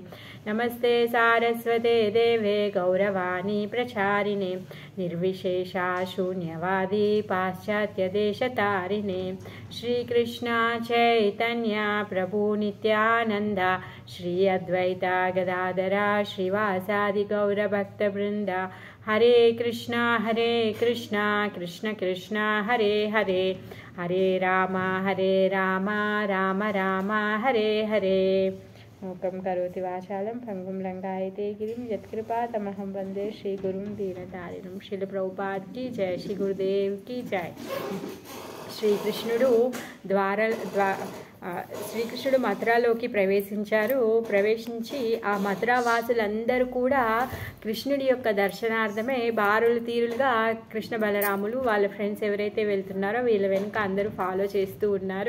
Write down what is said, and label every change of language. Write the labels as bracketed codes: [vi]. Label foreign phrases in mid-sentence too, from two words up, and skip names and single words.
[sa] नमस्ते सारस्वते देवे गौरवाणी प्रचारिणे निर्विशेषा शून्यवादी पाश्चात्यदेशतारिणे। श्रीकृष्ण चैतन्य प्रभु नित्यानन्द श्री अद्वैता गदाधरा श्रीवासादि गौरभक्तवृन्द। हरे कृष्णा कृष्ण कृष्ण हरे हरे हरे राम राम राम हरे हरे। मूकं करोति वाचालं पंगुं लंघयते गिरिं यत्कृपातमहं वन्दे श्रीगुरुं दीनतारिणं। [hi] श्रील प्रभुपाद की जय, श्री गुरुदेव की जय। [te] శ్రీకృష్ణుడు మథురాలోకి ప్రవేశించి ఆ మథురా వాసులందరూ కూడా కృష్ణుడి యొక్క దర్శనార్థమే బారులు తీరులుగా కృష్ణ బలరాములు వాళ్ళ ఫ్రెండ్స్ ఎవరైతే వెళ్తున్నారో వీళ్ళ వెనుక అందరూ ఫాలో చేస్తూ ఉన్నారు.